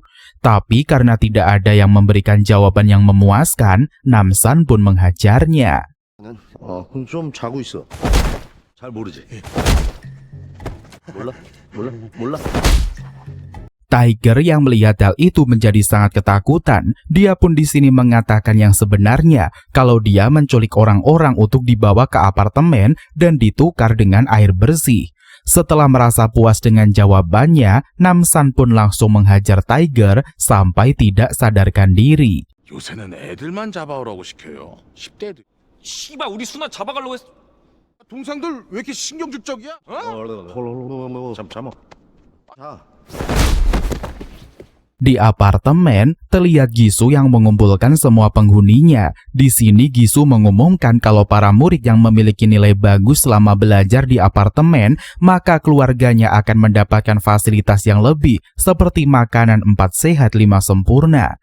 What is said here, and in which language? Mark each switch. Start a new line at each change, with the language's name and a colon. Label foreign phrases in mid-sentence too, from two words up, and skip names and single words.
Indonesian: Tapi karena tidak ada yang memberikan jawaban yang memuaskan, Namsan pun menghajarnya.
Korean: 그럼 좀 자고 있어. 잘 모르지. 몰라.
Indonesian: Tiger yang melihat hal itu menjadi sangat ketakutan. Dia pun di sini mengatakan yang sebenarnya kalau dia menculik orang-orang untuk dibawa ke apartemen dan ditukar dengan air bersih. Setelah merasa puas dengan jawabannya, Namsan pun langsung menghajar Tiger sampai tidak sadarkan diri.
Korean: 요새는 애들만 잡아오라고 시켜요. 10대들. 씨발 우리 수나 잡아가려고 했어. 동상들 왜 이렇게 신경질적이야? 잠깐만. 자.
Indonesian: Di apartemen, terlihat Gisu yang mengumpulkan semua penghuninya. Di sini Gisu mengumumkan kalau para murid yang memiliki nilai bagus selama belajar di apartemen, maka keluarganya akan mendapatkan fasilitas yang lebih, seperti makanan 4 sehat 5 sempurna.